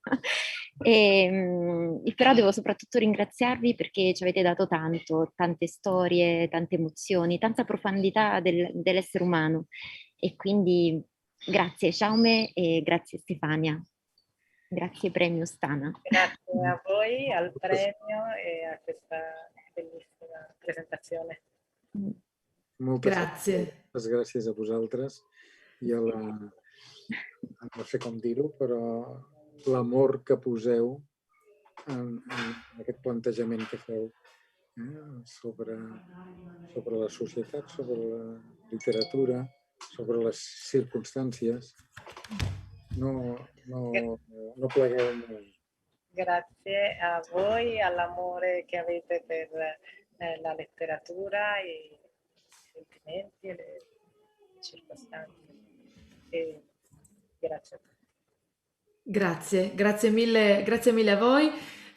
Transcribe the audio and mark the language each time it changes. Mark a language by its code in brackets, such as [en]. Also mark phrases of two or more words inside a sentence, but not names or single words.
[it] Però devo soprattutto ringraziarvi perché ci avete dato tanto, tante storie, tante emozioni, tanta profondità dell'essere umano, e quindi grazie Jaume e grazie Stefania. Grazie Premio Stana. Grazie a voi, al premio e a questa bellissima presentazione. [ca] Moltes gràcies a vosaltres i a no sé com dir-ho, però l'amor que poseu en aquest plantejament que feu sobre la societat, sobre la literatura, sobre les circumstàncies. No plegueu mai. [it] Grazie a voi, all'amore che avete per la letteratura, i sentimenti e le circostanze. E grazie a tutti. Grazie mille a voi.